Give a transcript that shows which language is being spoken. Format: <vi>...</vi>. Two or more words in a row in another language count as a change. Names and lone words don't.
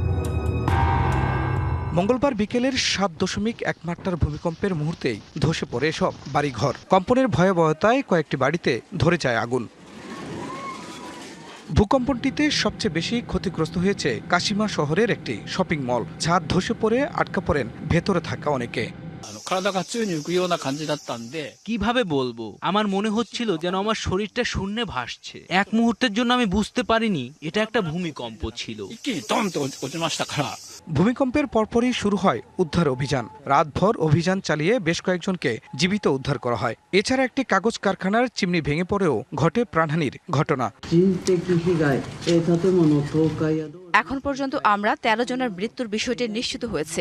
<bn>মঙ্গলবার বিকেলের 7.1 মাত্রার ভূমিকম্পের মুহূর্তেই ধসে পড়ে সব বাড়িঘর। কম্পনের ভয়াবহতায় কয়েকটি বাড়িতে ধরে যায় আগুন। ভূকম্পনটিতে সবচেয়ে বেশি ক্ষতিগ্রস্ত হয়েছে কাশিমা শহরের একটি শপিং মল। ছাদ ধসে পড়ে আটকা পড়েন ভেতরে থাকা অনেকে।</bn> <ja>体が宙に浮くような感じだったんで</ja> <bn>কিভাবে বলবো, আমার মনে হচ্ছিল যেন আমার শরীরটা শূন্যে ভাসছে। এক মুহূর্তের জন্য আমি বুঝতে পারিনি এটা একটা ভূমিকম্প ছিল।</bn> <ja>一気にドンと落ちましたから</ja> <bn>ভূমিকম্পের পরপরই শুরু হয় উদ্ধার অভিযান। রাতভর অভিযান চালিয়ে বেশ কয়েকজনকে জীবিত উদ্ধার করা হয়। এছাড়া একটি কাগজ কারখানার চিমনি ভেঙে পড়েও ঘটে প্রাণহানির ঘটনা। এখন পর্যন্ত আমরা 13 জনের মৃত্যুর বিষয়টি নিশ্চিত হয়েছে।</bn>